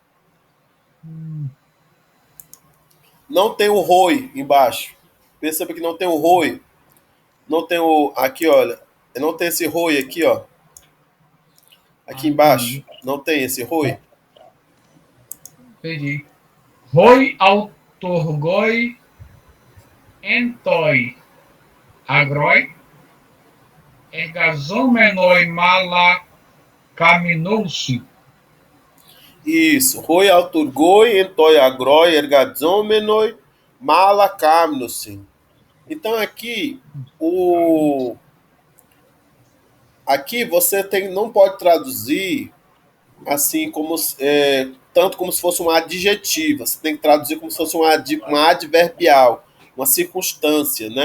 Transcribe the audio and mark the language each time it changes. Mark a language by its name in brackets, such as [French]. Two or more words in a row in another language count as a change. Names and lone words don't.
[Portuguese] Não tem o roi embaixo. Perceba que não tem o roi. Não tem o... Aqui, olha. Não tem esse roi aqui, ó. Aqui embaixo. Não tem esse roi. Entendi. [Greek] οἱ αὐτουργοὶ ἐν τῷ ἀγρῷ ἐργαζόμενοι μάλα κάμνουσιν. [Portuguese] Isso. [Greek] οἱ αὐτουργοὶ ἐν τῷ ἀγρῷ ἐργαζόμενοι μάλα κάμνουσιν. [Portuguese] Então aqui você não pode traduzir assim como tanto como se fosse um adjetivo. Você tem que traduzir como se fosse uma adverbial, uma circunstância, né?